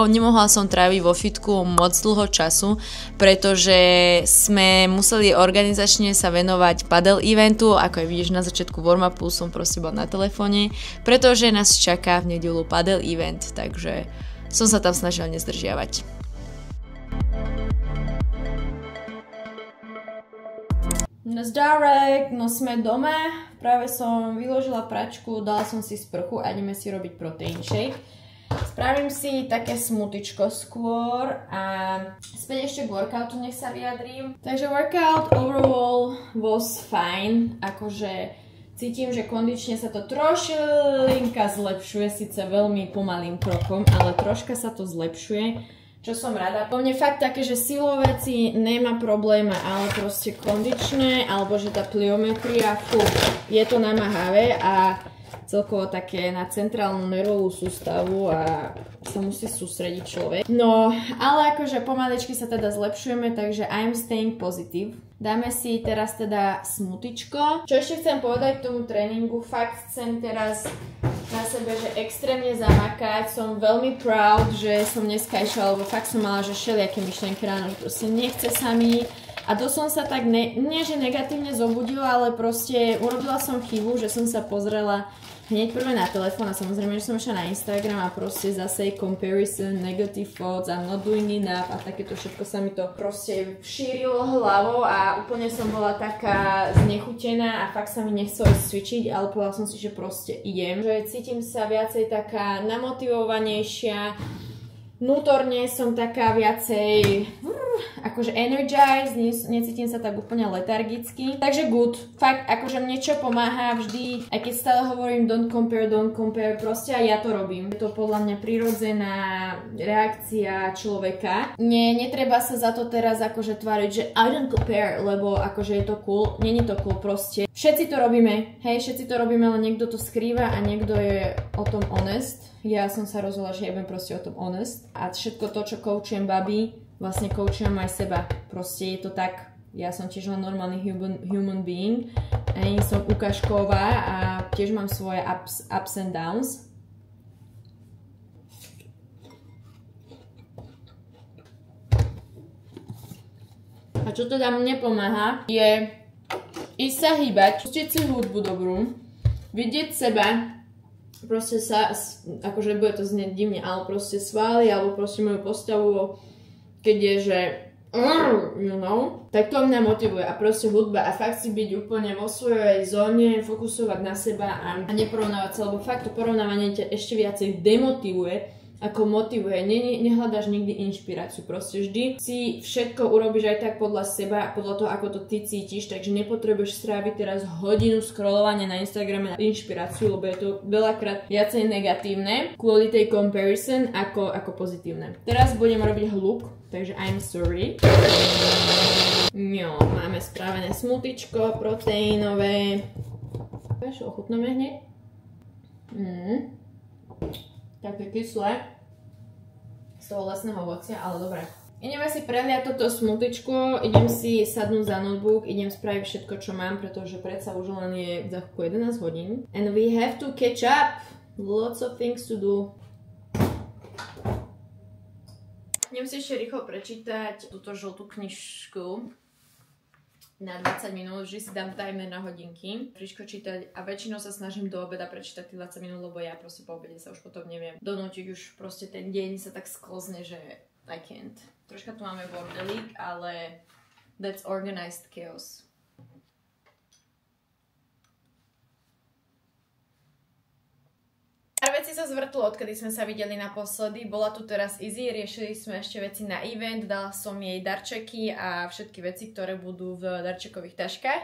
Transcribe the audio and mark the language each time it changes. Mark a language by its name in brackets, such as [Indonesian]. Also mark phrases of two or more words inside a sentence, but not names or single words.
[Slovak] Nemohla som tráviť vo fitku moc dlho času, pretože sme museli organizačne sa venovať padel eventu, ako aj vidíš na začiatku warm-upu som proste bola na telefóne, pretože nás čaká v nedeľu padel event, takže som sa tam snažila nezdržiavať. Nazdarek, no sme doma, práve som vyložila pračku, dala som si sprchu a ideme si robiť protein shake. Spravím si také smoothičko skôr a späť ešte k workoutu, nech sa vyjadrím. [English] Takže workout overall was fine, [Slovak] akože cítim, že kondične sa to trošilinka zlepšuje, síce veľmi pomalým krokom, ale troška sa to zlepšuje. Čo som rada. Po mne fakt také, že silové veci nemá probléma, ale proste kondičné, alebo že tá pliometria, je to namáhavé a celkovo také na centrálnu nervovú sústavu a sa musí sústrediť človek. No, ale akože pomaličky sa teda zlepšujeme, takže [English] I'm staying positive. [Slovak] Dáme si teraz teda smoothičko. Čo ešte chcem povedať k tomu tréningu, fakt chcem teraz na sebe, že extrémne zamakať. Som veľmi proud, že som dneska išla, lebo fakt som mala, že všelijaké myšlienky ráno, že proste nechce sa mi. A to som sa tak, nie že negatívne zobudila, ale proste urobila som chybu, že som sa pozrela hneď prvé na telefón a samozrejme, že som išla na Instagram a proste zase comparison, [English] negative thoughts [Slovak] a [English] not doing enough [Slovak] a takéto všetko sa mi to proste šírilo hlavou a úplne som bola taká znechutená a fakt sa mi nechcelo ísť cvičiť, ale povedala som si, že proste idem. Že cítim sa viacej taká namotivovanejšia, vnútorne som taká viacej akože energized, necítim sa tak úplne letargicky. Takže good. Fakt, akože mne čo pomáha vždy, aj keď stále hovorím [English] don't compare, [Slovak] proste aj ja to robím. Je to podľa mňa prirodzená reakcia človeka. Netreba sa za to teraz akože tváriť, že [English] I don't compare, [Slovak] lebo akože je to cool. Není to cool proste. Všetci to robíme, hej, všetci to robíme, ale niekto to skrýva a niekto je o tom honest. Ja som sa rozhodla, že ja budem proste o tom honest. A všetko to, čo coachujem baby, vlastne coachujem aj seba. Proste je to tak, ja som tiež len normálny [English] human being. [Slovak] A som ukážková a tiež mám svoje [English] ups and downs. [Slovak] A čo teda mne pomáha, je ísť sa hýbať, pustiť si hudbu dobrú, vidieť seba, proste sa, akože bude to znieť divne, ale proste svaly, alebo proste moju postavu, keď je, že [English] you know, [Slovak] tak to mňa motivuje a proste hudba a fakt si byť úplne vo svojej zóne, fokusovať na seba a neporovnávať sa, lebo fakt to porovnávanie ťa ešte viacej demotivuje, ako motivuje. Nehľadáš nikdy inšpiráciu, proste vždy si všetko urobíš aj tak podľa seba, podľa toho, ako to ty cítiš, takže nepotrebuješ stráviť teraz hodinu scrollovania na Instagrame na inšpiráciu, lebo je to veľakrát viacej negatívne kvôli tej comparison ako pozitívne. Teraz budem robiť hluk, takže [English] I'm sorry. [Slovak] No, máme spravené smoothiečko proteínové. Vieš, ochutnáme hneď. Také kyslé z toho lesného ovocia, ale dobré. Ideme si preliať toto smoothiečko, idem si sadnúť za notebook, idem spraviť všetko, čo mám, pretože predsa už len je za 11 hodín. [English] And we have to catch up! Lots of things to do. [Slovak] Idem si ešte rýchlo prečítať túto žltú knižku na 20 minút, vždy si dám timer na hodinky, príško čítať a väčšinou sa snažím do obeda prečítať tých 20 minút, lebo ja proste po obede sa už potom neviem donútiť, už proste ten deň sa tak sklzne, že [English] I can't. [Slovak] Troška tu máme bordelík, ale [English] that's organized chaos. [Slovak] Pár vecí sa zvrtlo, odkedy sme sa videli naposledy. Bola tu teraz Izzy, riešili sme ešte veci na event, dala som jej darčeky a všetky veci, ktoré budú v darčekových taškách.